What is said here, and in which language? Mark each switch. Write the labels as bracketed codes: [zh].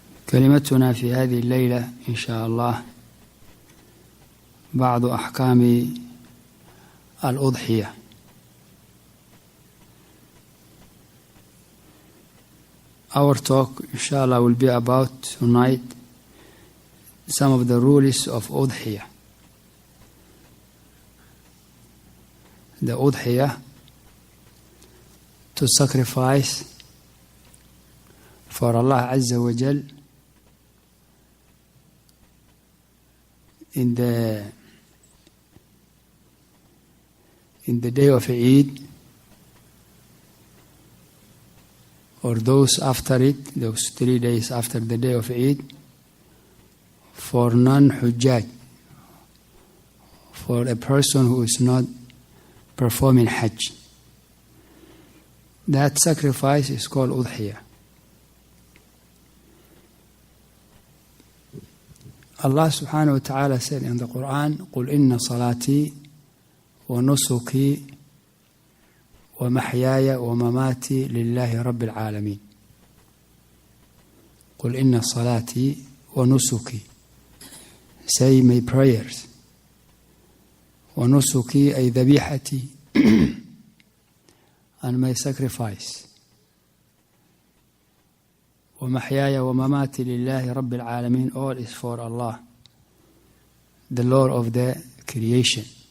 [ar] كلمتنا في هذه الليلة إن شاء الله بعض أحكام الأضحية. [en] Our talk inshallah will be about tonight some of the rules of Udhiyah. The Udhiyah, to sacrifice for Allah Azza wa Jal in the day of Eid or those after it, those 3 days after the day of Eid, for non-Hujjaj, for a person who is not performing Hajj. That sacrifice is called Udhiyah. Allah subhanahu wa ta'ala said in the Quran, [ar] قُلْ إِنَّ صَلَاتِي وَنُسُكِي وَمَحْيَايَ وَمَمَاتِي لِلَّهِ رَبِّ الْعَالَمِينَ. قُلْ إِنَّ صَلَاتِي وَنُسُكِي, [en] say my prayers. [ar] وَنُسُكِي أي ذبيحتي [en] and my sacrifice. [ar] وَمَحْيَايَ وَمَمَاتِي لِلَّهِ رَبِّ الْعَالَمِينَ, [en] all is for Allah, the Lord of the creation.